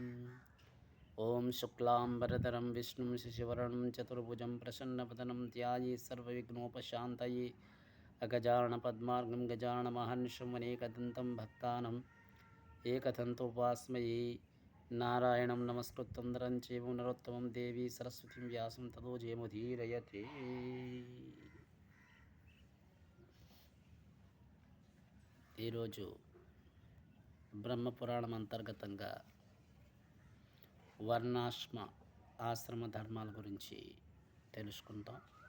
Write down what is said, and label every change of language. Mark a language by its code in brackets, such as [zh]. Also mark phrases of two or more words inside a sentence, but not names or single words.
[sa] ॐ शुक्लाम्बरधरं विष्णुं शशिवर्णं चतुर्भुजं प्रसन्नवदनं ध्यायेत् सर्वविघ्नोपशान्तये अगजाननपद्मार्गं गजाननमहर्निशम् अनेकदन्तं भक्तानाम् एकदन्तोपास्महे। नारायणं नमस्कृत्य नरं चैव नरोत्तमं देवी सरस्वतीं व्यासं ततो जयमुदीरयते। [te] ఈరోజు బ్రహ్మపురాణం అంతర్గతంగా వర్ణాశ్రమ ఆశ్రమ ధర్మాల గురించి తెలుసుకుంటాం.